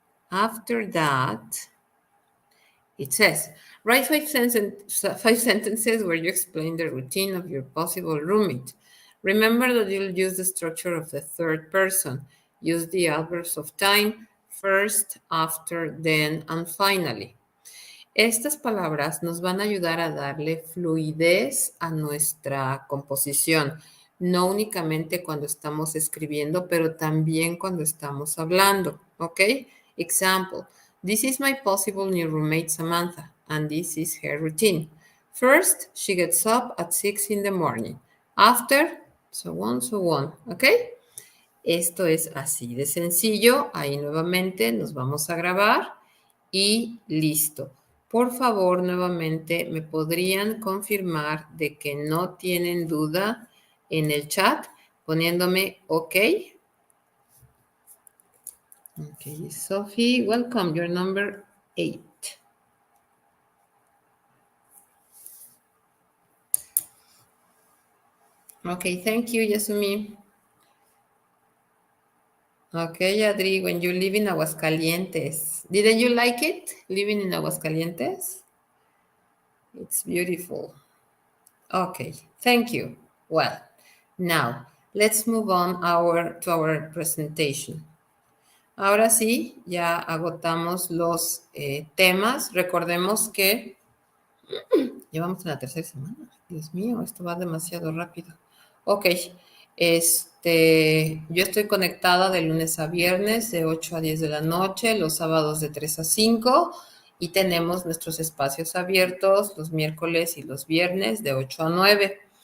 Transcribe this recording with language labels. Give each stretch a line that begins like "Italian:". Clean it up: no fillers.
English: After that, it says, write five sentences where you explain the routine of your possible roommate. Remember that you'll use the structure of the third person. Use the adverbs of time, first, after, then, and finally.
Spanish: Estas palabras nos van a ayudar a darle fluidez a nuestra composición, no únicamente cuando estamos escribiendo, pero también cuando estamos hablando, ¿ok?
English: Example, this is my possible new roommate Samantha, and this is her routine. First, she gets up at 6 in the morning. After, so on,
Spanish: ¿ok? Esto es así de sencillo. Ahí nuevamente nos vamos a grabar y listo. Por favor, nuevamente, ¿me podrían confirmar de que no tienen duda en el chat poniéndome OK?
English: Ok, Sophie, welcome. You're number 8. Okay, thank you, Yasumi. Okay, Adri, when you live in Aguascalientes, didn't you like it living in Aguascalientes? It's beautiful. Okay, thank you. Well, now let's move on to our presentation.
Spanish: Ahora sí, ya agotamos los temas. Recordemos que llevamos en la tercera semana. Dios mío, esto va demasiado rápido. Ok, yo estoy conectada de lunes a viernes de 8 a 10 de la noche, los sábados de 3 a 5 y tenemos nuestros espacios abiertos los miércoles y los viernes de 8 a 9.